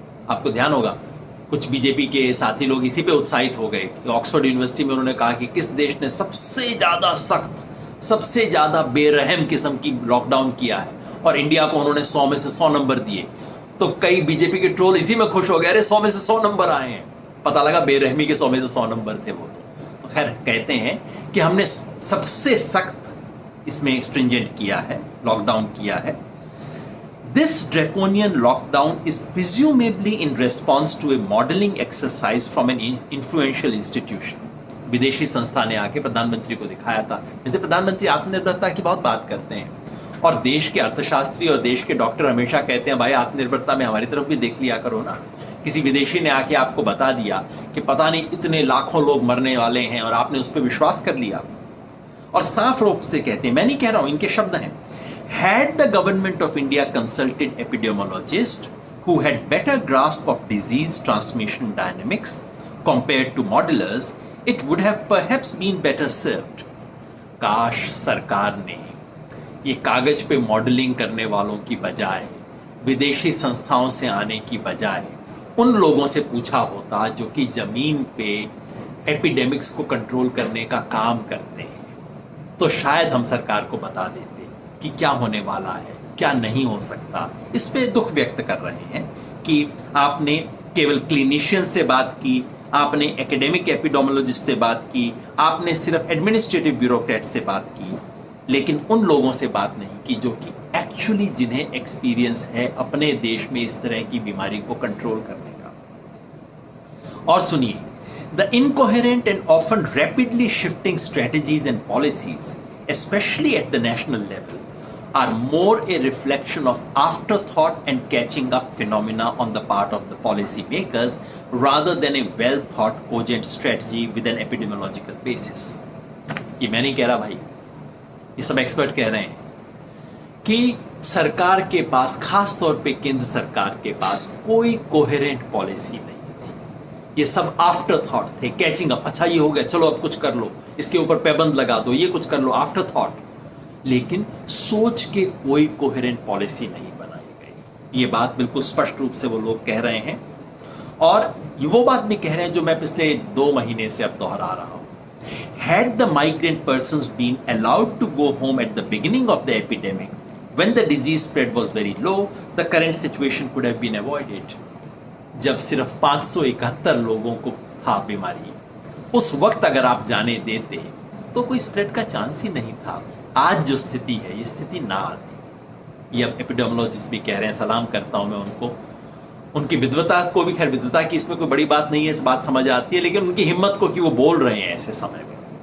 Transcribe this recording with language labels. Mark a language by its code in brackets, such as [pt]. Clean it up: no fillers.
[hi] आपको ध्यान होगा कुछ बीजेपी के साथी लोग इसी पे उत्साहित हो गए कि ऑक्सफोर्ड यूनिवर्सिटी में उन्होंने कहा कि किस देश ने सबसे ज्यादा सख्त, सबसे ज्यादा बेरहम किस्म की लॉकडाउन किया है, और इंडिया को उन्होंने 100 में से 100 नंबर दिए। तो कई बीजेपी के ट्रोल इसी में खुश हो गए, अरे 100 में से 100 नंबर आए हैं, पता लगा बेरहमी के 100 में से 100 नंबर थे वो। तो खैर कहते हैं कि हमने सबसे सख्त इसमें स्ट्रिंजेंट किया है, लॉकडाउन किया है। [en] This draconian lockdown is presumably in response to a modeling exercise from an influential institution. [hi] विदेशी संस्था ने आके प्रधानमंत्री को दिखाया था। जैसे प्रधानमंत्री आत्मनिर्भरता की बहुत बात करते हैं और देश के अर्थशास्त्री और देश के डॉक्टर हमेशा कहते हैं भाई आत्मनिर्भरता में हमारी तरफ भी देख लिया करो ना। किसी विदेशी ने आके आपको बता दिया कि पता नहीं इतने लाखों लोग मरने वाले हैं और आपने उस पर विश्वास कर लिया। और साफ रूप से कहते हैं, मैं नहीं कह रहा हूं, इनके शब्द हैं, [en] had the government of India consulted epidemiologists who had better grasp of disease transmission dynamics compared to modelers, it would have perhaps been better served. [hi] काश सरकार ने ये कागज पे मॉडलिंग करने वालों की बजाय, विदेशी संस्थाओं से आने की बजाय उन लोगों से पूछा होता जो कि जमीन पे एपिडेमिक्स को कंट्रोल करने का काम करते हैं, तो शायद हम सरकार को बता देते कि क्या होने वाला है, क्या नहीं हो सकता। इस पे दुख व्यक्त कर रहे हैं कि आपने केवल क्लिनिशियन से बात की, आपने एकेडमिक एपिडेमियोलॉजिस्ट से बात की, आपने सिर्फ एडमिनिस्ट्रेटिव ब्यूरोक्रेट से बात की, लेकिन उन लोगों से बात नहीं की जो कि एक्चुअली जिन्हें एक्सपीरियंस है अपने देश में इस तरह की बीमारी को कंट्रोल करने का। और सुनिए, [en] The incoherent and often rapidly shifting strategies and policies, especially at the national level, are more a reflection of afterthought and catching up phenomena on the part of the policy makers rather than a well thought cogent strategy with an epidemiological basis. [hi] ये मैं नहीं कह रहा भाई, ये सब expert कह रहे हैं कि सरकार के पास, खास तौर पे केंद्र सरकार के पास कोई कोहेरेंट पॉलिसी नहीं थी। ये सब आफ्टर थॉट थे, कैचिंग अप, अच्छा ये हो गया चलो अब कुछ कर लो, इसके ऊपर पैबंद लगा दो, ये कुछ कर लो, आफ्टर थॉट। लेकिन सोच के कोई कोहेरेंट पॉलिसी नहीं बनाई गई। ये बात बिल्कुल स्पष्ट रूप से वो लोग कह रहे हैं, और वो बात भी कह रहे हैं जो मैं पिछले 2 महीने से अब दोहरा रहा हूं। [en] Had the migrant persons been allowed to go home at the beginning of the epidemic, when the disease spread was very low, the current situation could have been avoided. [hi] जब सिर्फ 571 लोगों को था बीमारी, उस वक्त अगर आप जाने देते तो कोई स्प्रेड का चांस ही नहीं था। आज जो स्थिति है, ये स्थिति ना आती। ये अब एपिडेमियोलॉजिस्ट भी कह रहे हैं, सलाम करता हूं मैं उनको, उनकी विद्वता को भी, खैर विद्वता की इसमें कोई बड़ी बात नहीं है, इस बात समझ आती है, लेकिन उनकी हिम्मत को कि वो बोल रहे हैं ऐसे समय में।